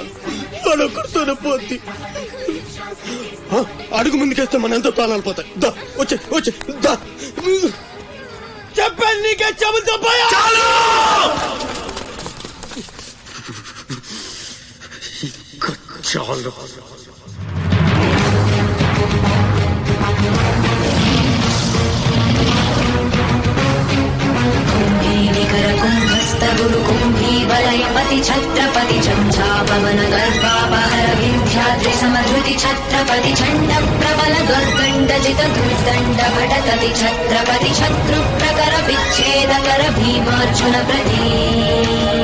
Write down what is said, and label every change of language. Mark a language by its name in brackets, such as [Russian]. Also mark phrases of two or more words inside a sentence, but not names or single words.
[Telugu] వాడు ఒక్కడితోనే పోద్ది. అడుగు ముందుకేస్తే మన ఎంతో ప్రాణాలు పోతాయి. దా వచ్చే వచ్చే దా. చెప్పాను నీకే, చెబుతా చాలు. [Sanskrit] गुरु कुंभी वलयपति छत्रपति चंचापवन गर्भापहर विंध्याद्रि समधृति छत्रपति चंड प्रबल दुर्दंडजित दुर्दंड भटकति छत्रपति शत्रु प्रकर विच्छेद कर भीमार्जुन प्रति